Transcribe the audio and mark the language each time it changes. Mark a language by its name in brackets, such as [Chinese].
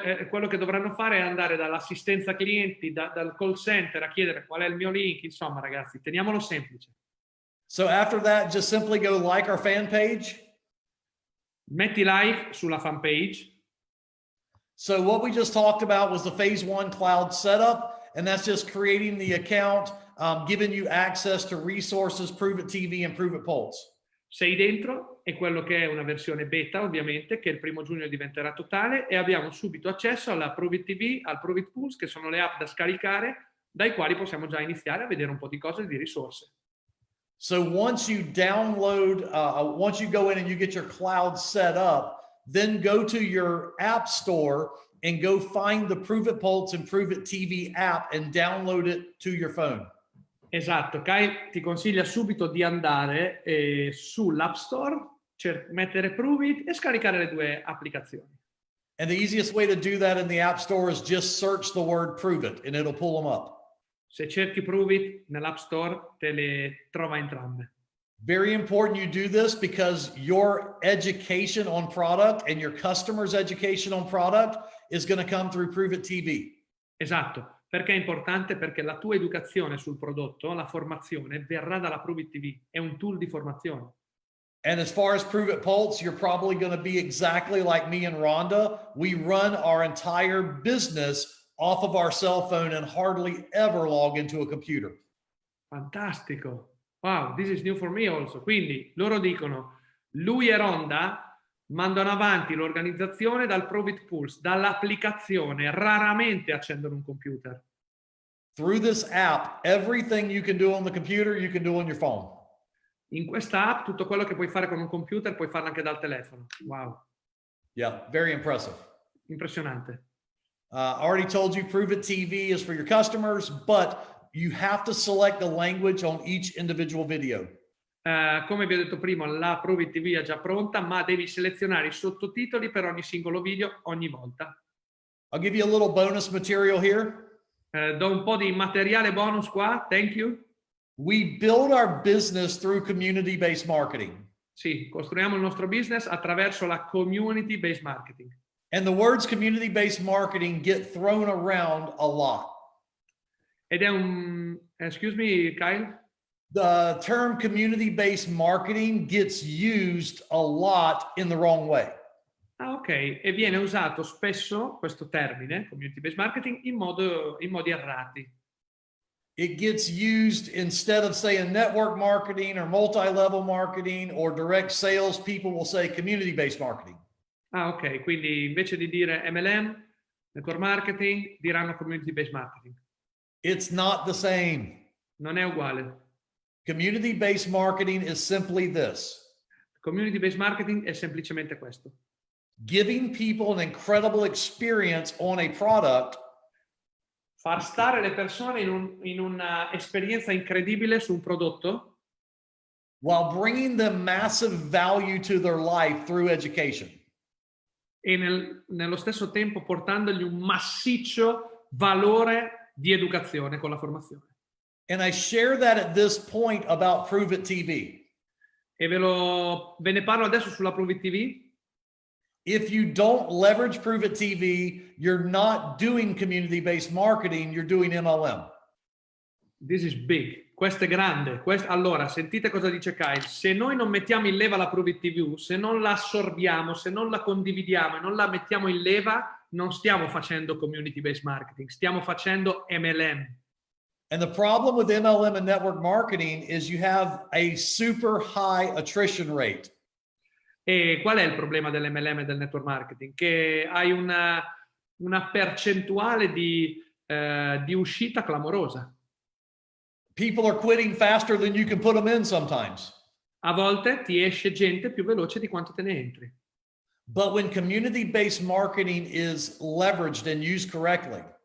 [Italian] quello che dovranno fare è andare dall'assistenza clienti, dal call center a chiedere qual è il mio link. Insomma, ragazzi, teniamolo semplice. [English] So after that, just simply go like our fan page. [Italian] Metti like sulla fan page. [English] So what we just talked about was the phase 1 cloud setup, and that's just creating the account, giving you access to resources, Prove It TV and Prove It Pulse. [Italian] Sei dentro, è quello che è una versione beta, ovviamente, che il 1° giugno diventerà totale, e abbiamo subito accesso alla Prove It TV, al Prove It Pulse, che sono le app da scaricare, dai quali possiamo già iniziare a vedere un po' di cose e di risorse. [English] So once you download, once you go in and you get your cloud set up, then go to your app store and go find the Prove It Pulse and Prove It TV app and download it to your phone. [Italian] Esatto, Kyle ti consiglia subito di andare sull'App Store, mettere Prove It e scaricare le 2 applicazioni. [English] And the easiest way to do that in the App Store is just search the word Prove It and it'll pull them up. [Italian] Se cerchi Prove It nell'App Store te le trova entrambe. [English] Very important you do this because your education on product and your customers' education on product is going to come through Prove It TV. [Italian] Esatto. Perché è importante? Perché la tua educazione sul prodotto, la formazione, verrà dalla Prove It TV. È un tool di formazione. [English] And as far as Prove It Pulse, you're probably going to be exactly like me and Rhonda. We run our entire business off of our cell phone and hardly ever log into a computer. [Italian] Fantastico. [English] Wow, this is new for me also. [Italian] Quindi loro dicono, lui e Rhonda mandano avanti l'organizzazione dal Prove It Pulse, dall'applicazione, raramente accendono un computer. [English] Through this app, everything you can do on the computer, you can do on your phone. [Italian] In questa app tutto quello che puoi fare con un computer puoi farlo anche dal telefono. Wow. [English] Yeah, very impressive. [Italian] Impressionante. [English] I already told you Prove It TV is for your customers, but you have to select the language on each individual video. [Italian] Come vi ho detto prima, la Prove It TV è già pronta, ma devi selezionare i sottotitoli per ogni singolo video ogni volta. [English] I'll give you a little bonus material here. [Italian] Do un po' di materiale bonus qua, [English] thank you. We build our business through community-based marketing. [Italian] Sì, costruiamo il nostro business attraverso la community-based marketing. [English] And the words community-based marketing get thrown around a lot. [Italian] Ed è un... [English] excuse me, Kyle? The term community-based marketing gets used a lot in the wrong way. [Italian] Ah, ok. E viene usato spesso questo termine, community-based marketing, in modi errati. [English] It gets used instead of saying network marketing or multi-level marketing or direct sales, people will say community-based marketing. [Italian] Ah, ok. Quindi invece di dire MLM, network marketing, diranno community-based marketing. [English] It's not the same. [Italian] Non è uguale. [English] Community-based marketing is simply this. [Italian] Community-based marketing è semplicemente questo. [English] Giving people an incredible experience on a product. [Italian] Far stare le persone in una esperienza incredibile su un prodotto. [English] While bringing them massive value to their life through education. [Italian] E nello stesso tempo portandogli un massiccio valore di educazione con la formazione. [English] And I share that at this point about Prove It TV. [Italian] E ve ne parlo adesso sulla Prove It TV. [English] If you don't leverage Prove It TV, you're not doing community-based marketing, you're doing MLM. This is big. [Italian] Questo è grande. Allora, sentite cosa dice Kyle. Se noi non mettiamo in leva la Prove It TV, se non la assorbiamo, se non la condividiamo e non la mettiamo in leva, non stiamo facendo community-based marketing, stiamo facendo MLM. [English] And the problem with MLM and network marketing is you have a super high attrition rate. [Italian] E qual è il problema dell'MLM e del network marketing? Che hai una percentuale di uscita clamorosa. [English] People are quitting faster than you can put them in sometimes. [Italian] A volte ti esce gente più veloce di quanto te ne entri. [English] But when community-based marketing is leveraged and used correctly,